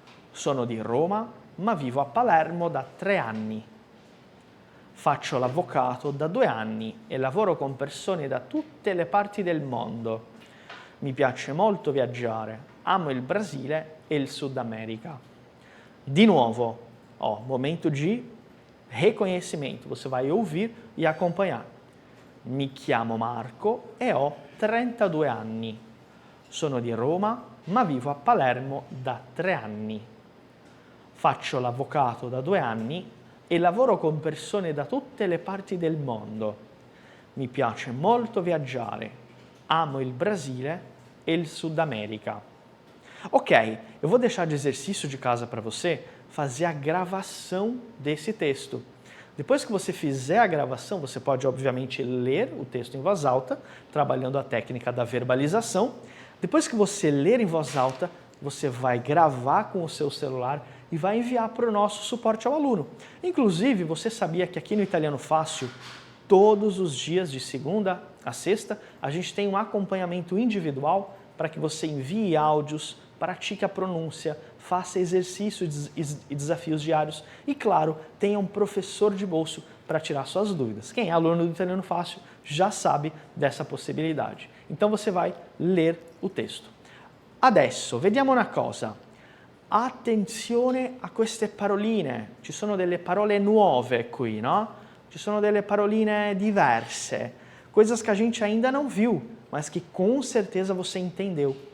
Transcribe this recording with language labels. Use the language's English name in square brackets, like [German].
[Italian] Sono di Roma, ma vivo a Palermo da 3 anni. Faccio l'avvocato da 2 anni e lavoro con persone da tutte le parti del mondo. Mi piace molto viaggiare, amo il Brasile e il Sud America. Di nuovo, [Portuguese] momento de reconhecimento. Você vai ouvir e acompanhar. [Italian] Mi chiamo Marco e ho 32 anni. Sono di Roma, ma vivo a Palermo da 3 anni. Faccio l'avvocato da 2 anni e lavoro con persone da tutte le parti del mondo. Mi piace molto viaggiare, amo il Brasile e il Sud America. [Portuguese] Ok, eu vou deixar de exercício de casa para você fazer a gravação desse texto. Depois que você fizer a gravação, você pode obviamente ler o texto em voz alta, trabalhando a técnica da verbalização. Depois que você ler em voz alta, você vai gravar com o seu celular e vai enviar para o nosso suporte ao aluno. Inclusive, você sabia que aqui no Italiano Fácil, todos os dias de segunda a sexta, a gente tem um acompanhamento individual para que você envie áudios, pratique a pronúncia, faça exercícios e desafios diários e, claro, tenha um professor de bolso para tirar suas dúvidas. Quem é aluno do Italiano Fácil já sabe dessa possibilidade. Então você vai ler o texto. [Italian] Adesso, vediamo una cosa. Attenzione a queste paroline. Ci sono delle parole nuove qui, no? Ci sono delle paroline diverse. [Portuguese] Coisas que a gente ainda não viu, mas que com certeza você entendeu.